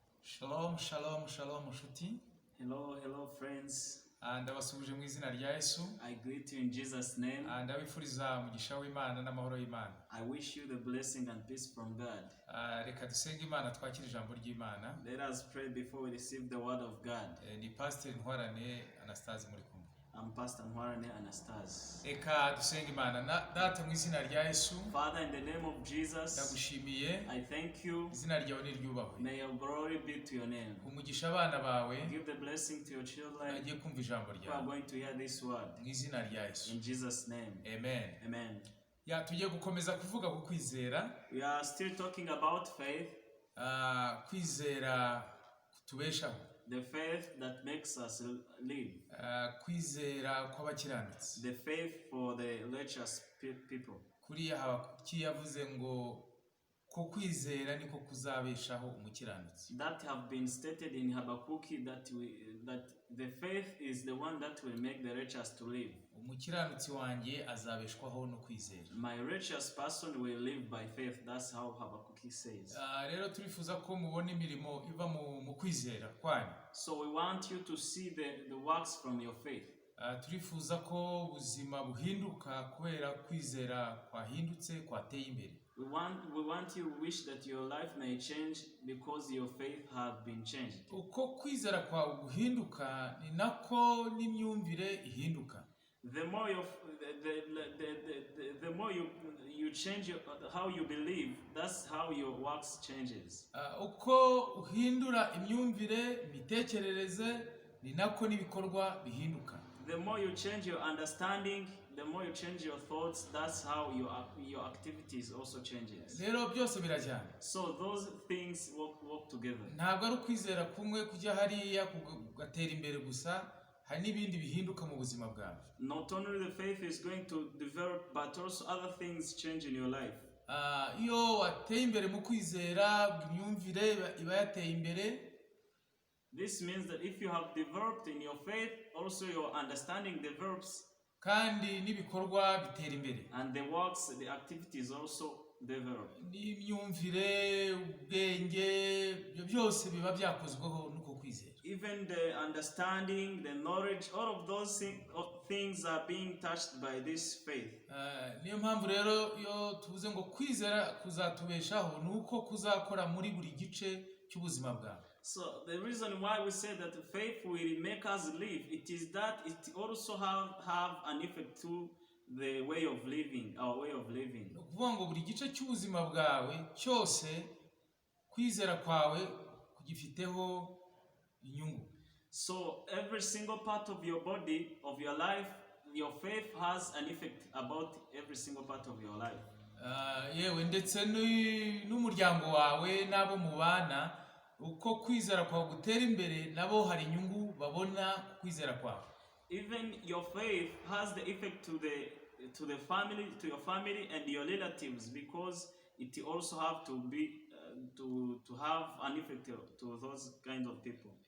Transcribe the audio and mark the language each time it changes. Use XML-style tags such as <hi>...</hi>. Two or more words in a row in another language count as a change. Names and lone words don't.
<he>Shalom, shalom, shalom, nshuti.</he> <en>Hello, friends.</en> <rw>Ndabasubije mu izina rya Yesu.</rw> <en>I greet you in Jesus' name.</en> <rw>Ndabifuriza umugisha w'Imana n'amahoro y'Imana.</rw> <en>I wish you the blessing and peace from God.</en> <rw>Reka dusenge Imana twakira ijambo ry'Imana.</rw> <en>Let us pray before we receive the word of God.</en> <rw>Ni Prr Ntwarane Anastase muri kumwe.</rw> <en>I'm Prr Ntwarane Anastase.</en> <rw>Reka dusenge Imana. Data mu izina rya Yesu.</rw> <en>Father, in the name of Jesus,</en> <rw>ndagushimiye.</rw> <en>I thank you.</en> <rw>Izina ryawe niryubahwe.</rw> <en>May your glory be to your name.</en> <rw>Umugisha abana bawe.</rw> <en>Give the blessing to your children.</en> <rw>Agiye kumva ijambo</rw> <en>who are</en> <rw>ryawe.</rw> <en>going to hear this word.</en> <rw>Mu izina rya Yesu.</rw> <en>In Jesus' name.</en> <rw>Amen.</rw> <en>Amen.</en> <rw>Tugiye gukomeza kuvuga ku kwizera.</rw> <en>We are still talking about faith.</en> <rw>Kwizera kutubeshaho.</rw> <en>The faith that makes us live.</en> <rw>Kwizera kw'abakiranutsi.</rw> <en>The faith for the righteous people.</en> <rw>Kuriya Habakuki yavuze ngo ko kwizera niko kuzabeshaho umukiranutsi.</rw> <en>That have been stated in Habakkuk that the faith is the one that will make the righteous to live.</en> <rw>Umukiranutsi wanjye azabeshwaho no kwizera.</rw> <en>My righteous person will live by faith. That's how Habakkuk says.</en> <rw>Rero turifuza ko mubona imirimo iva mu kwizera kwanyu.</rw> <en>So we want you to see the works from your faith.</en> <rw>Turifuza ko ubuzima buhinduka kubera kwizera kwahindutse kwateye imbere.</rw> <en>We wish that your life may change because your faith has been changed.</en> <rw>Uko kwizera kwawe guhinduka ni nako n'imyumvire ihinduka.</rw> <en>The more you change how you believe, that's how your works changes.</en> <rw>Uko uhindura imyumvire imitekerereze ni nako n'ibikorwa bihinduka.</rw> <en>The more you change your understanding, the more you change your thoughts, that's how your activities also changes.</en> <rw>Rero byose birajyana.</rw> <en>So those things work together.</en> <rw>Ntabwo ari ukwizera kumwe kujya hariya kugatera imbere gusa, hari n'ibindi bihinduka mu buzima bwawe.</rw> <en>Not only the faith is going to develop, but also other things change in your life.</en> <rw>Iyo wateye imbere mu kwizera, imyumvire iba yateye imbere.</rw> <en>This means that if you have developed in your faith, also your understanding develops.</en> <rw>Kandi n'ibikorwa bitera imbere.</rw> <en>And the works, the activities also develop.</en> <rw>N'imyumvire, ubwenge, byose biba byakozweho nuko kwizera.</rw> <en>Even the understanding, the knowledge, all of those things are being touched by this faith.</en> <rw>Niyo mpamvu rero iyo tuvuze ngo kwizera kuzatubeshaho nuko kuzakora muri buri gice cy'ubuzima bwawe.</rw> <en>So the reason why we say that faith will make us live, it is that it also have an effect to the way of living, our way of living.</en> <rw>Ukuvuga ngo buri gice cy'ubuzima bwawe cyose kwizera kwawe kugifiteho inyungu.</rw> <en>So every single part of your body, of your life, your faith has an effect about every single part of your life.</en> <rw>Yewe ndetse n'umuryango wawe n'abo mubana, uko kwizera kwawe gutera imbere nabo hari inyungu babona kwizera kwawe.</rw> <en>Even your faith has the effect to the family, to your family and your relatives, because it also have to be to have an effect to those kind of people.</en>